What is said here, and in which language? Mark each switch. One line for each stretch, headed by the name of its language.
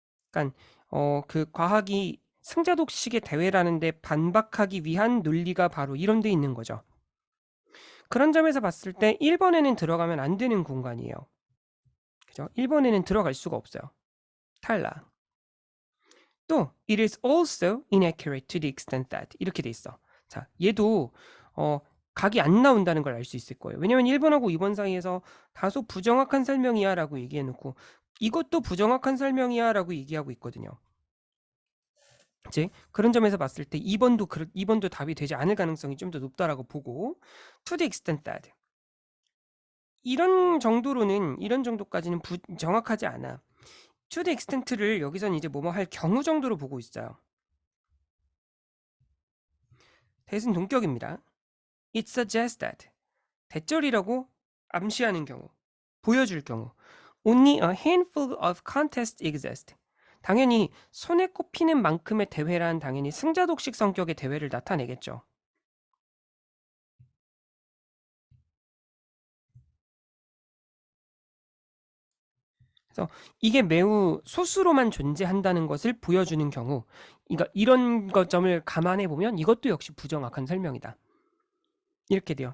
Korean: 그러니까 그 과학이 승자독식의 대회라는데 반박하기 위한 논리가 바로 이런 데 있는 거죠. 그런 점에서 봤을 때 1번에는 들어가면 안 되는 공간이에요. 그죠? 1번에는 들어갈 수가 없어요. 탈락.
English: 또 it is also inaccurate to the extent that
Korean: 이렇게 돼 있어. 자, 얘도 각이 안 나온다는 걸 알 수 있을 거예요. 왜냐면 1번하고 2번 사이에서 다소 부정확한 설명이야 라고 얘기해 놓고 이것도 부정확한 설명이야 라고 얘기하고 있거든요. 이제 그런 점에서 봤을 때 2번도 답이 되지 않을 가능성이 좀 더 높다라고 보고
English: to the extent that
Korean: 이런 정도까지는 정확하지 않아.
English: to the extent
Korean: 를 여기선 이제 뭐뭐 할 경우 정도로 보고 있어요. 대신 동격입니다.
English: It suggests that
Korean: 대절이라고 암시하는 경우, 보여줄 경우
English: only a handful of contests exist.
Korean: 당연히 손에 꼽히는 만큼의 대회란 당연히 승자독식 성격의 대회를 나타내겠죠. 그래서 이게 매우 소수로만 존재한다는 것을 보여주는 경우, 그러니까 이런 점을 감안해 보면 이것도 역시 부정확한 설명이다. 이렇게 돼요.